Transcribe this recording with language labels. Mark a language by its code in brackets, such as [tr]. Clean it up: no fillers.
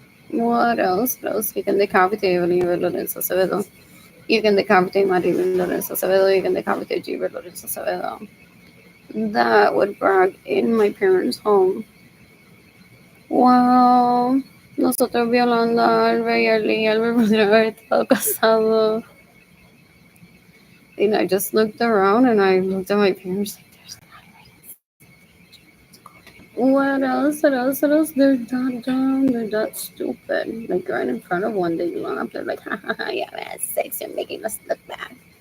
[en] What else? What else? You can decapitate Oliver Lorenzo Acevedo. You can decapitate Maribel Lorenzo Acevedo. You can decapitate Gilbert Lorenzo Acevedo. That would brag in my parents' home. Wow. [es] Nosotros violando a Albert y Albert podría haber estado casado. [en] And I just looked around and I looked at my parents like, there's not What else? What else? What else? They're that dumb. They're that stupid. Like right in front of one, they laugh. They're like, ha ha ha, yeah, man, sex, you're making us look bad.